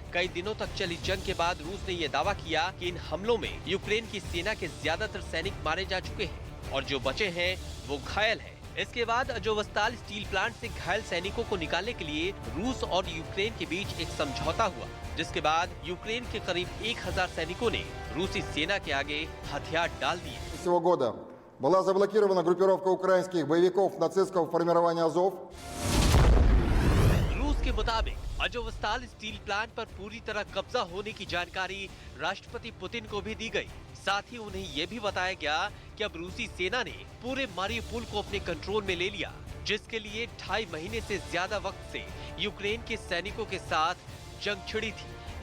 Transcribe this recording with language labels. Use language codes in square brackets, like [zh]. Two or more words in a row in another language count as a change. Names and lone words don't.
[hi] कई दिनों तक चली जंग के बाद रूस ने यह दावा किया कि इन हमलों में यूक्रेन की सेना के ज्यादातर सैनिक मारे जा चुके हैं और जो बचे हैं वो घायल हैं। इसके बाद अजोवस्ताल [en] steel plant [hi] से घायल सैनिकों को निकालने के लिए रूस और यूक्रेन के बीच एक समझौता हुआ, जिसके बाद यूक्रेन के करीब 1000 सैनिकों ने रूसी सेना के आगे हथियार डाल दिए। [ru] Этого года была заблокирована группировка украинских боевиков нацистского формирования Азов. [hi] रूस के मुताबिक अजोवस्ताल [en] steel plant [hi] पर पूरी तरह कब्जा होने की जानकारी राष्ट्रपति पुतिन को भी दी गई। साथ ही उन्हें यह भी बताया गया कि अब रूसी सेना ने पूरे मारियुपोल को अपने कंट्रोल में ले लिया, जिसके लिए 2.5 महीने से ज्यादा वक्त से यूक्रेन के सैनिकों के साथ जंग छिड़ी थी।